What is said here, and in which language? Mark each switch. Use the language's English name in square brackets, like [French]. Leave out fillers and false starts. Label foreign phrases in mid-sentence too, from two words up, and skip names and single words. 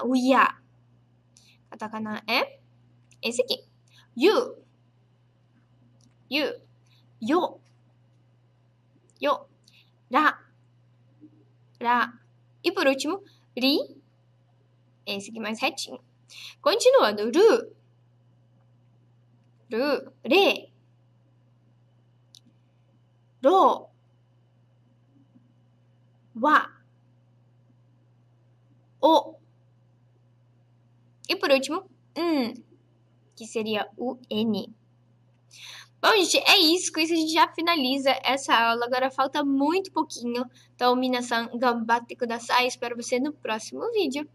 [Portuguese] O ya. Katakana é esse aqui. [Japanese] You. You. Yo. Yo. Ra. Ra. [Portuguese] E por último, ri. Esse aqui mais retinho. Continuando. [Japanese] Ru. Ru. Re. Ro. Wa. O. [Portuguese] E por último, que seria o N. Bom, gente, é isso. Com isso a gente já finaliza essa aula. Agora falta muito pouquinho. Então, [Japanese] 皆さん、頑張ってください. [Portuguese] Espero você no próximo vídeo.